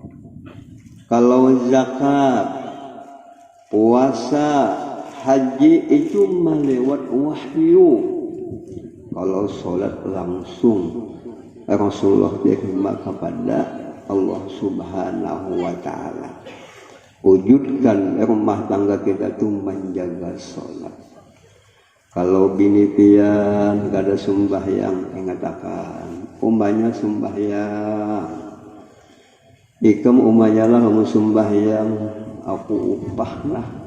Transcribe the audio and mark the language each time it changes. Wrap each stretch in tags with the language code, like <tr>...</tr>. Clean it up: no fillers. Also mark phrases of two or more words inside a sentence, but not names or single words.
<id>Kalau zakat, puasa, haji itu melewat wahyu. Kalau sholat langsung Rasulullah terima kepada Allah</id> <ar>سبحانه وتعالى.</ar> <id>Wujudkan rumah tangga kita itu menjaga sholat.</id> <bjn>Kalau bini pian gak ada sembahyang, ingatakan umpanya sembahyang. Ikam umpanya lah kamu sembahyang, aku upah lah.</bjn>